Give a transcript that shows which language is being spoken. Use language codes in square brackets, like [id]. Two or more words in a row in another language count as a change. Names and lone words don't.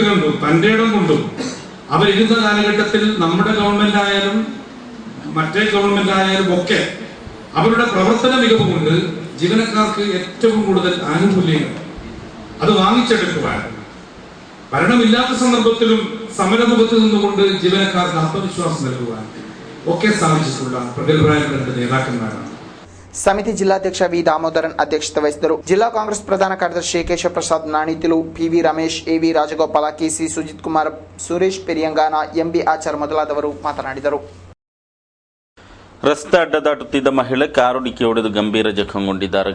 [ml] കൊണ്ടും തൻ്റെ ഇടം കൊണ്ടും അവരിരുന്ന കാലഘട്ടത്തിൽ നമ്മുടെ ഗവൺമെന്റ് ആയാലും മറ്റേ ഗവൺമെന്റ് ആയാലും ഒക്കെ അവരുടെ പ്രവർത്തന മികവ് കൊണ്ട് ജീവനക്കാർക്ക് ഏറ്റവും കൂടുതൽ ആനുകൂല്യങ്ങൾ അത് വാങ്ങിച്ചെടുക്കുവാൻ, ഭരണമില്ലാത്ത സന്ദർഭത്തിലും സമരമുഖത്ത് നിന്നുകൊണ്ട് ജീവനക്കാർക്ക് ആത്മവിശ്വാസം നൽകുവാൻ ഒക്കെ സാധിച്ചിട്ടുള്ള പ്രഗത്ഭരായ 2 നേതാക്കന്മാരാണ്. [kn] ಸಮಿತಿ ಜಿಲ್ಲಾಧ್ಯಕ್ಷ ವಿ ದಾಮೋದರನ್ ಅಧ್ಯಕ್ಷತೆ ವಹಿಸಿದರು. ಜಿಲ್ಲಾ ಕಾಂಗ್ರೆಸ್ ಪ್ರಧಾನ ಕಾರ್ಯದರ್ಶಿ ಕೇಶವ ಪ್ರಸಾದ್ ನಾಣಿತಿಲು, ಪಿವಿ ರಮೇಶ್, ಎವಿ ರಾಜಗೋಪಾಲ, ಕೆಸಿ ಸುಜಿತ್ ಕುಮಾರ್, ಸುರೇಶ್ ಪೆರಿಯಂಗಾನ, ಎಂಬಿ ಆಚಾರ್ ಮೊದಲಾದವರು ಮಾತನಾಡಿದರು. ರಸ್ತೆ ಅಡ್ಡ ದಾಟುತ್ತಿದ್ದ ಮಹಿಳೆ ಕಾರು ಡಿಕ್ಕಿ ಹೊಡೆದು ಗಂಭೀರ ಜಖಂಗೊಂಡಿದ್ದಾರೆ.